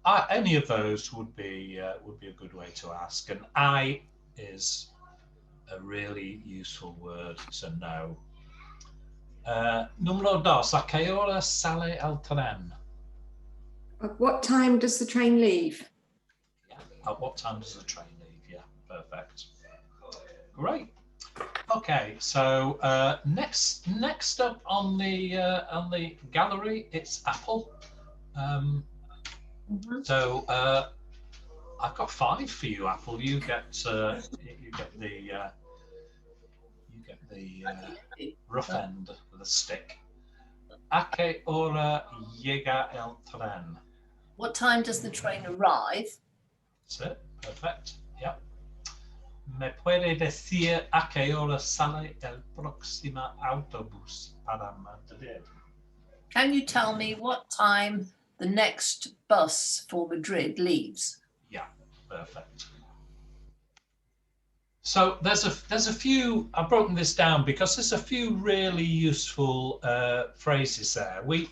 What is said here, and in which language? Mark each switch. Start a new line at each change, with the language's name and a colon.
English: Any of those would be a good way to ask. And I is a really useful word to know.
Spanish: Número 2, ¿a qué hora sale el tren?
English: At what time does the train leave? Yeah. At what time does the train leave? Yeah, perfect. Great. Okay, so next up on the gallery, it's Apple. So I've got 5 for you, Apple. You get the rough end of the stick.
Spanish: ¿A qué hora llega el tren?
English: What time does the train arrive? That's it. Perfect. Yep.
Spanish: ¿Me puede decir a qué hora sale el próximo autobús para Madrid?
English: Can you tell me what time the next bus for Madrid leaves? Yeah, perfect. So there's a few, I've broken this down because there's a few really useful phrases there.